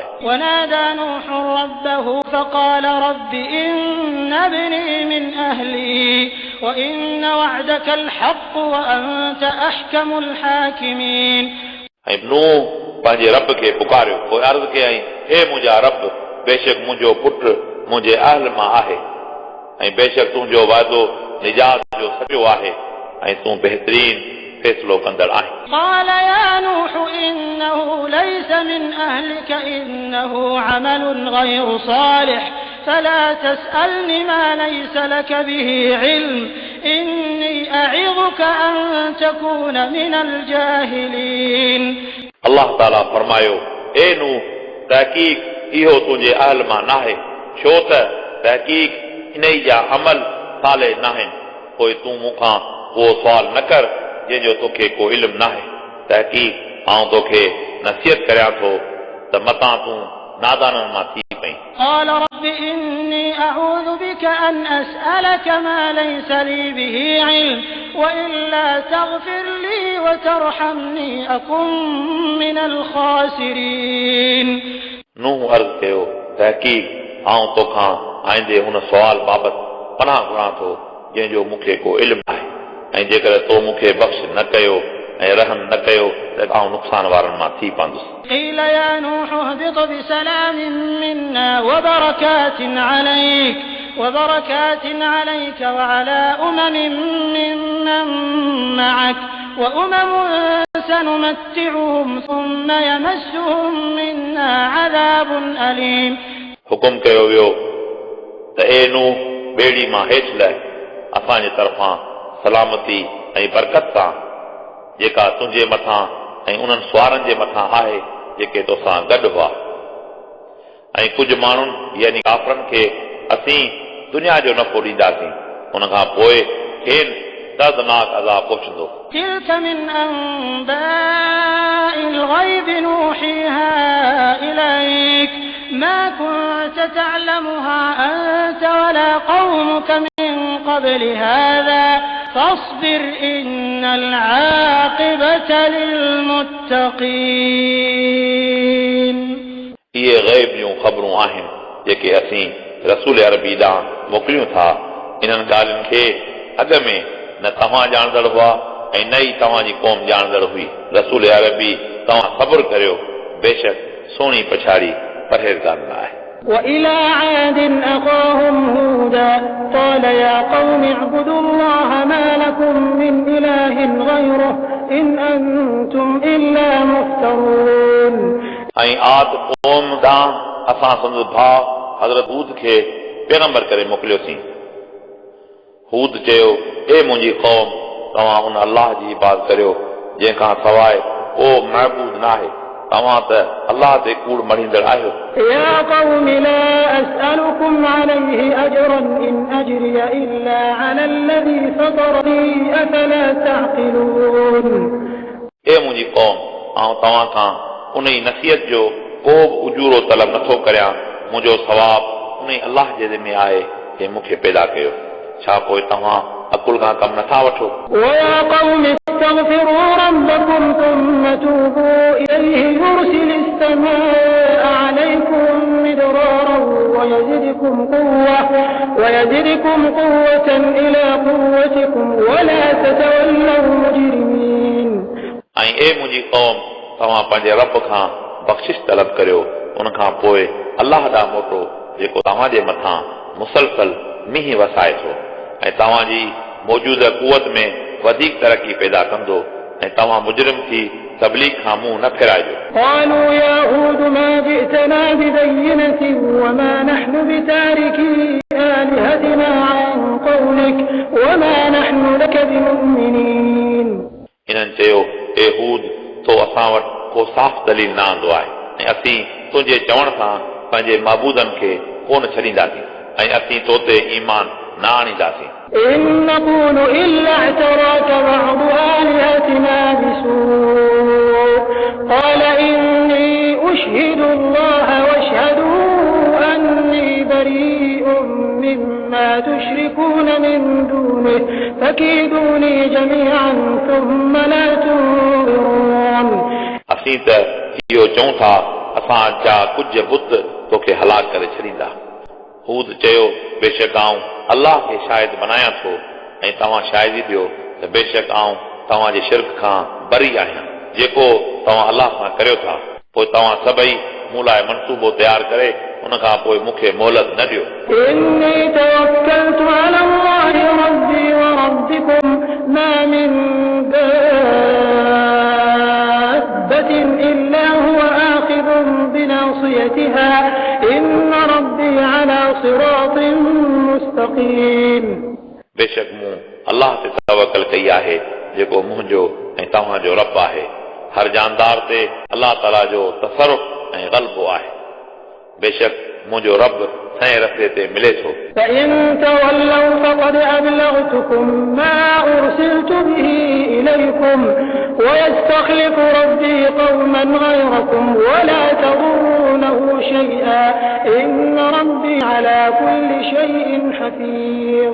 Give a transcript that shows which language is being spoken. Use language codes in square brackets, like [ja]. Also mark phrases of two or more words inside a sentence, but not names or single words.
[ar] ونادى نوح ربه فقال رب إن ابني من أهلي وإن وعدك الحق وأنت أحكم الحاكمين। [sd] ऐं नूह पंहिंजे रब खे पुकारियो, पोइ अर्ज़ कयईं, हे मुंहिंजा रब, बेशक मुंहिंजो पुटु मुंहिंजे अहल मां आहे ऐं बेशक तुंहिंजो वाइदो निजात जो सचो आहे ऐं तूं बहितरीन फ़ैसिलो कंदड़ आहीं। [ar] قال يا نوح إنه ليس من أهلك إنه عمل غير صالح فلا تسألني ما ليس لك به علم إني أعظك أن تكون من الجاهلين। [sd] अल्लाह ताला फरमायो, ए नूह, तहक़ीक़ इहो तुंहिंजे अहल मां नाहे, छो त तहक़ीक़ इन ई जा अमल साले नाहिनि। पोइ तूं मूंखां उहो सुवाल न कर जंहिंजो तोखे को इल्म नाहे। तहक़ीक़ आउं तोखे नसीहत करियां थो त मतां तूं नादाननि मां थी पई। [ar] قال رب إني أعوذ بك أن أسألك ما ليس لي به علم وإلا تغفر لي وترحمني أكن من الخاسرين। [sd] नूह अर्ज़ कयो, तहक़ीक़ आउं तोखां आईंदे हुन सुवाल बाबति पनाह घुरां थो जंहिंजो मूंखे को इल्म आहे, ऐं जेकर तो मूंखे बख़्श न कयो ऐं रहम न कयो त आउं नुक़सान वारनि मां थी पवंदुसि। [ar] قيل يا نوح اهبط بسلام منا وبركات عليك وعلى ممن معك وأمم سنمتعهم ثم يمسهم منا عذاب أليم। [sd] हुकुम कयो वियो त ए नूह, ॿेड़ी मां हेठि लह, असांजे तरफ़ां सलामती ऐं बरकत सां जेका तुंहिंजे मथां ऐं उन्हनि सुवारनि जे मथां आहे जेके तोसां गॾु हुआ। ऐं कुझु माण्हुनि यानी काफ़रनि खे असीं दुनिया जो नफ़ो ॾींदासीं, उन खां पोइ खेनि दर्दनाक अज़ाब पहुचंदो। [ar] تلك من أنباء الغيب نوحيها إليك ما كنت تعلمها أنت ولا قومك من قبل هذا فاصبر إن العاقبة للمتقين. [sd] इहे ग़ैब जूं ख़बरूं आहिनि जेके असीं रसूल अरबी ॾांहुं मोकिलियूं था। इन्हनि ॻाल्हियुनि खे अॻ में न तव्हां ॼाणंदड़ हुआ ऐं न ई तव्हांजी क़ौम ॼाणंदड़ हुई। रसूल अरबी तव्हां सब्र करियो, बेशक सुहिणी पछाड़ी परहेज़गारनि आहे। [ar] وإلى عاد أخاهم هودا قال يا قوم اعبدوا الله ما لكم من إله غيره إن أنتم إلا مفترون. [sd] ऐं आद क़ौम ॾांहुं असां संदसि भाउ हज़रत हूद खे पैगंबर करे मोकिलियोसीं। हूद चयो, ए मुंहिंजी क़ौम, तव्हां उन अलाह जी इबादत करियो जंहिंखां सवाइ को महबूद न आहे। तव्हां त अलाह ते कूड़ मढ़ींदड़ आहियो। [ar] يا قوم لا أسألكم عليه أجرا إن أجري إلا على الذي فطرني أفلا تعقلون. [sd] ए मुंहिंजी क़ौम, आउं तव्हां खां उन ई नसीहत जो को बि उजूरो तलब नथो करियां। मुंहिंजो सवाब उन ई अलाह जे ज़िम्मे आहे जंहिं मूंखे पैदा कयो। छा पोइ तव्हां अकुल खां कम नथा वठो? [ar] ويا قوم استغفروا ربكم ثم توبوا إليه يرسل السماء عليكم مدرارا ويزدكم قوة إلى قوتكم ولا تتولوا مجرمين. [sd] ऐं ए मुंहिंजी क़ौम, तव्हां पंहिंजे रब खां बख़्शिश तलब करियो, उन खां पोइ अलाह ॾांहुं मोटो जेको तव्हांजे मथां मुसलसल मींहुं वसाए थो ऐं तव्हांजी मौजूदा कुवत में वधीक तरक़ी पैदा कंदो ऐं तव्हां मुजरिम थी तबलीग खां मुंहुं न फेराइजो। [ar] قالوا يا هود ما جئتنا ببينة وما نحن بتاركي آلهتنا عن قولك وما نحن لك بمؤمنين. [sd] इन्हनि चयो, ए हूद, तो असां वटि को साफ़ दलील न आंदो आहे ऐं असीं तुंहिंजे चवण सां पंहिंजे महबूदनि खे कोन छॾींदासीं ऐं असीं तो ते ईमान न आणींदासीं। [ar] إن نقول إلا اعتراك بعض آلهتنا بسوء قال إني أشهد الله واشهدوا أني بريء مما تشركون من دونه فكيدوني جميعا ثم لا تنظرون. [sd] असीं त इहो चऊं था, असां जा कुझु बुत तोखे हलाक करे छॾींदा। हूद चयो, बेशक आऊं अलाह खे शाहिद बनायां थो ऐं तव्हां शाहिदी ॾियो त बेशक आऊं तव्हांजे शिरक खां बरी आहियां जेको तव्हां अलाह सां करियो था। पोइ तव्हां सभई मूं लाइ मनसूबो तयारु करे उन खां पोइ मूंखे मोहलत न ॾियो। [ar] إني توكلت على الله ربي وربكم ما من دابة إلا هو آخذ بناصيتها إن ربي على صراط مستقيم. [sd] बेशक मूं अलाह ते तवकल कई आहे जेको मुंहिंजो ऐं तव्हांजो रब आहे। हर जानदार ते अलाह ताला जो तसरुफ़ ऐं ग़ल्बो आहे। बेशक मुंहिंजो रब सही रस्ते ते मिले थो। [ar] فإن تولوا فقد أبلغتكم ما أرسلت به إليكم ويستخلف ربي قوما غيركم ولا تضرونه شيئا إن ربي على كل شيء حفيظ.